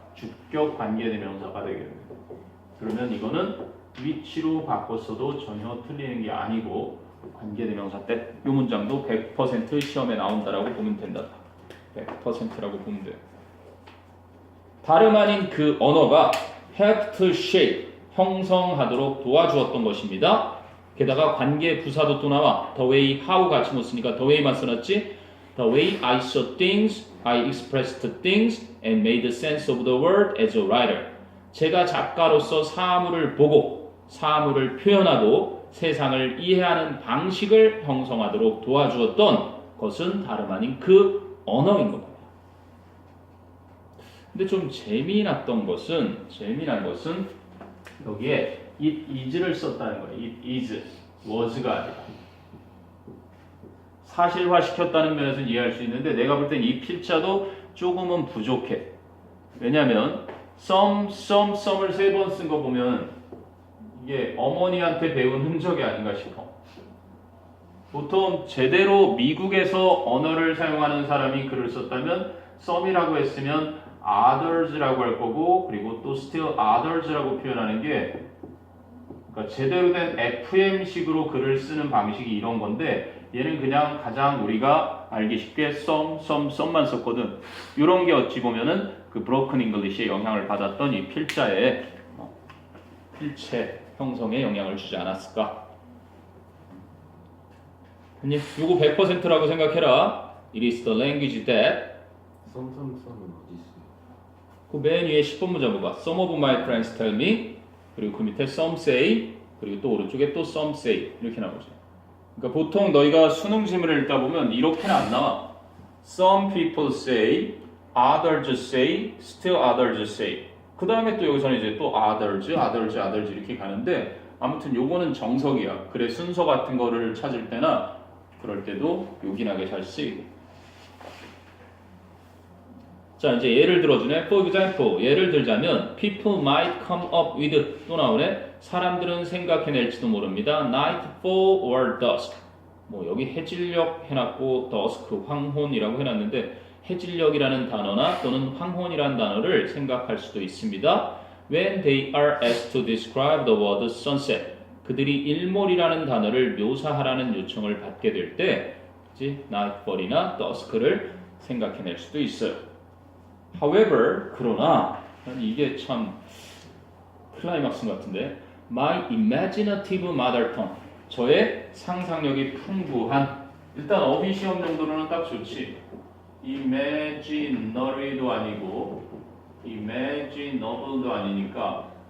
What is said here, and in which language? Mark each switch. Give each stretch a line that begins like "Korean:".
Korean: 주격 관계대명사가 되겠네. 그러면 이거는 위치로 바꿨어도 전혀 틀리는 게 아니고 관계대명사 때 이 문장도 100% 시험에 나온다라고 보면 된다. 100%라고 보면 돼요. 다름 아닌 그 언어가 help to shape, 형성하도록 도와주었던 것입니다. 게다가 관계 부사도 또 나와. the way, how 같이 못 쓰니까 the way만 써놨지.
English: The way I saw things, I expressed things and made sense of the world as a writer.
Korean: 제가 작가로서 사물을 보고 사물을 표현하고 세상을 이해하는 방식을 형성하도록 도와주었던 것은 다름 아닌 그 언어인 겁니다. 근데 좀 재미난 것은 여기에 it is를 썼다는 거예요. it is, was가 아니라. 사실화시켰다는 면에서는 이해할 수 있는데 내가 볼 땐 이 필자도 조금은 부족해. 왜냐하면 some을 3번 쓴 거 보면 이게 어머니한테 배운 흔적이 아닌가 싶어. 보통 제대로 미국에서 언어를 사용하는 사람이 글을 썼다면 some이라고 했으면 others라고 할 거고 그리고 또 still others라고 표현하는 게 그러니까 제대로 된 FM식으로 글을 쓰는 방식이 이런 건데 얘는 그냥 가장 우리가 알기 쉽게 some만 썼거든. 이런 게 어찌 보면은 그 broken English의 영향을 받았던 이 필자의 필체 형성에 영향을 주지 않았을까? 아니, 요거 100%라고 생각해라.
English: It is the language that
Korean: 썸은 어디 있어요? 그 맨 위에 10번 문장 봐봐.
English: Some of my friends tell me 그리고 그 밑에 some say 그리고 또 오른쪽에 또 some say 이렇게 나오죠.
Korean: 그러니까 보통 너희가 수능 지문을 읽다 보면 이렇게는 안 나와.
English: Some people say, others say, still others say.
Korean: 그 다음에 또 여기서는 이제 또 others 이렇게 가는데 아무튼 요거는 정석이야. 글의 순서 같은 거를 찾을 때나 그럴 때도 요긴하게 잘 쓰이고. 자, 이제 예를 들어주네.
English: For example, 예를 들자면 people might come up with 또 나오네.
Korean: 사람들은 생각해낼지도 모릅니다.
English: nightfall or dusk.
Korean: 뭐 여기 해질녘 해놨고 dusk 황혼이라고 해놨는데 해질녘이라는 단어나 또는 황혼이라는 단어를 생각할 수도 있습니다.
English: When they are asked to describe the word sunset.
Korean: 그들이 일몰이라는 단어를 묘사하라는 요청을 받게 될 때 nightfall이나 dusk를 생각해낼 수도 있어요. However, 그러나 이게 참 클라이막스 같은데 My imaginative mother tongue 저의 상상력이 풍부한 일단 어휘 시험 정도로는 딱 좋지 imaginary도 아니고 imaginable도 아니니까